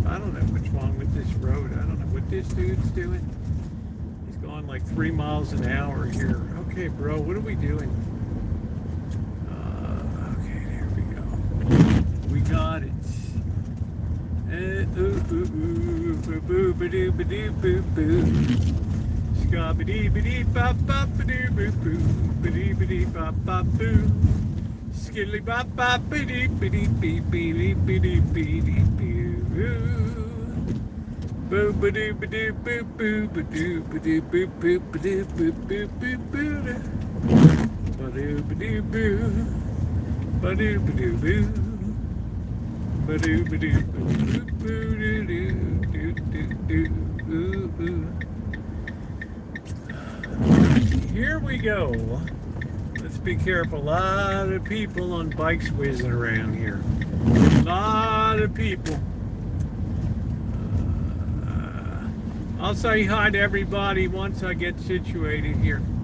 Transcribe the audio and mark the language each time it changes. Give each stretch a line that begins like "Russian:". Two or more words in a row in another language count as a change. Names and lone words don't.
English: I don't know what's wrong with this road. I don't know what this dude's doing. He's going like 3 miles an hour here. Okay, bro, what are we doing? Okay, there we go. We got it. Skilly bop bop biddy biddy biddy biddy biddy biddy boo. Boo ba doo ba doo boo boo ba doo ba doo boo boo ba doo boo boo boo boo ba doo ba doo boo ba doo ba doo boo ba doo ba doo boo boo doo doo doo doo. Here we go. Let's be careful. A lot of people on bikes whizzing around here. A lot of people. I'll say hi to everybody once I get situated here.